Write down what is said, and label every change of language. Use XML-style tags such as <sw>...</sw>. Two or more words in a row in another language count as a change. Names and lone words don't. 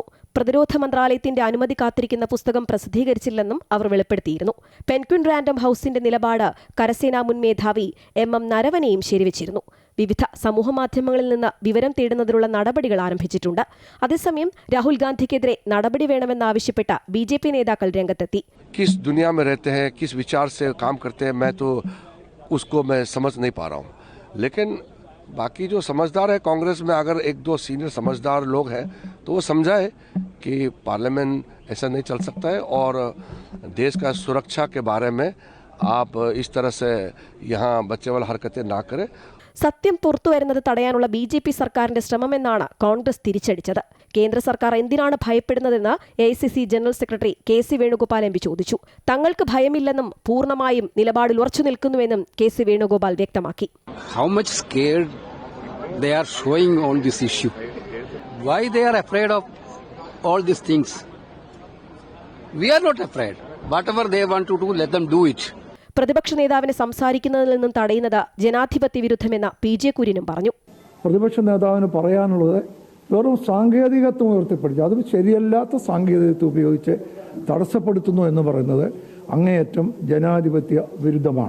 <ml>പ്രതിരോധ മന്ത്രാലയത്തിന്റെ അനുമതി കാത്തിരിക്കുന്ന പുസ്തകം പ്രസിദ്ധീകരിച്ചില്ലെന്നും അവർ വെളിപ്പെടുത്തിയിരുന്നു. പെൻഗ്വിൻ റാൻഡം ഹൌസിന്റെ നിലപാട് കരസേനാ മുൻ മേധാവി MM നരവനെയും ശരിവച്ചിരുന്നു. വിവിധ സമൂഹമാധ്യമങ്ങളിൽ നിന്ന് വിവരം തേടുന്നതിനുള്ള നടപടികൾ ആരംഭിച്ചിട്ടുണ്ട്. അതേസമയം രാഹുൽ ഗാന്ധിക്കെതിരെ നടപടി വേണമെന്നാവശ്യപ്പെട്ട BJP നേതാക്കൾ രംഗത്തെത്തി.</ml> <hi>किस दुनिया में रहते हैं, किस विचार से काम करते हैं, मैं तो उसको मैं समझ नहीं पा रहा हूँ। लेकिन बाकी जो समझदार है कांग्रेस में, अगर एक दो सीनियर समझदार लोग हैं तो वो समझाए कि पार्लियामेंट ऐसा नहीं चल सकता है और देश का सुरक्षा के बारे में आप इस तरह से यहाँ बच्चे वाला हरकतें ना करें।</hi> <ml>സത്യം പുറത്തുവരുന്നത് തടയാനുള്ള BJP സർക്കാരിന്റെ ശ്രമമെന്നാണ് കോൺഗ്രസ് തിരിച്ചടിച്ചത്. കേന്ദ്ര സർക്കാർ എന്തിനാണ് ഭയപ്പെടുന്നതെന്ന് AICC ജനറൽ സെക്രട്ടറി KC വേണുഗോപാൽ MP ചോദിച്ചു. തങ്ങൾക്ക് ഭയമില്ലെന്നും പൂർണ്ണമായും നിലപാടിൽ ഉറച്ചു നിൽക്കുന്നുവെന്നും KC വേണുഗോപാൽ വ്യക്തമാക്കി.</ml> <en>How much scared they are showing on this issue? Why they are afraid of all these things? We are not afraid. Whatever they want to do, let them do it.</en> <ml>പ്രതിപക്ഷ നേതാവിനെ സംസാരിക്കുന്നതിൽ നിന്നും തടയുന്നത് ജനാധിപത്യ വിരുദ്ധമെന്ന് PJ കുര്യനും പറഞ്ഞു. പ്രതിപക്ഷ നേതാവിന് പറയാനുള്ളത് വെറും സാങ്കേതികത്വം ഉയർത്തിപ്പിടിച്ചു, അത് ശരിയല്ലാത്ത സാങ്കേതികത്വം ഉപയോഗിച്ച് തടസ്സപ്പെടുത്തുന്നു എന്ന് പറയുന്നത് അങ്ങേയറ്റം ജനാധിപത്യ വിരുദ്ധമാണ്.</ml>